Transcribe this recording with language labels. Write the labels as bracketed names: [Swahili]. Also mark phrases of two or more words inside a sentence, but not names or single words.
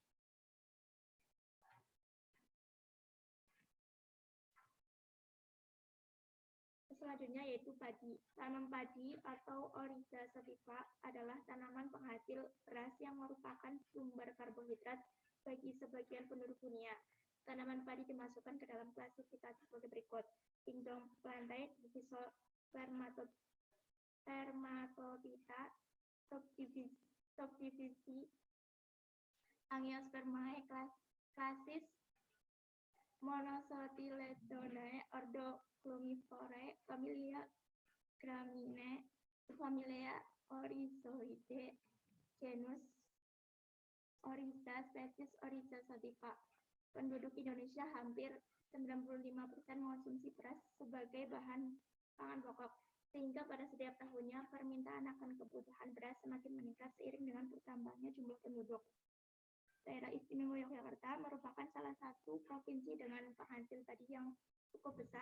[Indonesian] Selanjutnya yaitu padi. Tanaman padi atau Oryza sativa adalah tanaman penghasil beras yang merupakan sumber karbohidrat bagi sebagian penduduk dunia. Tanaman padi dimasukkan ke dalam klasifikasi sebagai berikut. Tingdong plantae, spermatophyta, subdivisi Angiospermae klasis, Monocotyledonae, ordo Glummiforae, familia Graminae, familia Oryzoidae, genus Oryza, spesies Oryza sativa. Penduduk Indonesia hampir 95% mengonsumsi beras sebagai bahan pangan pokok, sehingga pada setiap tahunnya permintaan akan kebutuhan beras semakin meningkat seiring dengan bertambahnya jumlah penduduk. Daerah Istimewa Yogyakarta merupakan salah satu provinsi dengan penghasil padi yang cukup besar.